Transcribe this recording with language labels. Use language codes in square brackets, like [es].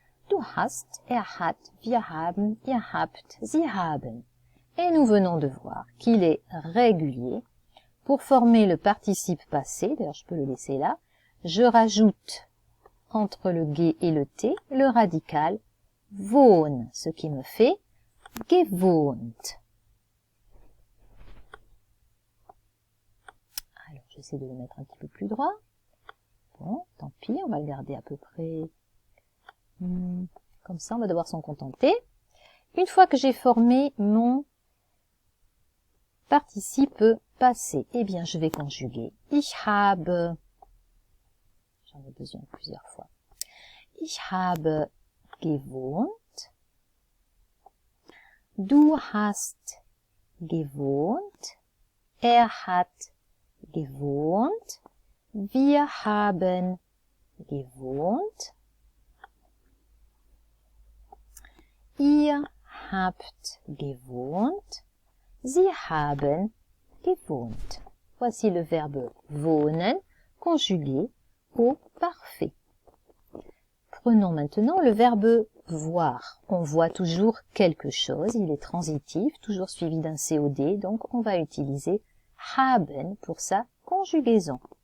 [de] Du hast, er hat, wir haben, ihr habt, sie haben. [fr] Et nous venons de voir qu'il est régulier. Pour former le participe passé, d'ailleurs je peux le laisser là, je rajoute entre le G et le T le radical wohn, ce qui me fait gewohnt. Alors j'essaie de le mettre un petit peu plus droit. Bon, tant pis, on va le garder à peu près comme ça, on va devoir s'en contenter. Une fois que j'ai formé mon participe passé, eh bien je vais conjuguer ich habe, j'en ai besoin plusieurs fois, [de] ich habe gewohnt, du hast gewohnt, er hat gewohnt, wir haben gewohnt, ihr habt gewohnt, Sie haben gewohnt. [fr] Voici le verbe wohnen conjugué au parfait. Prenons maintenant le verbe voir. On voit toujours quelque chose, il est transitif, toujours suivi d'un COD, donc on va utiliser haben pour sa conjugaison.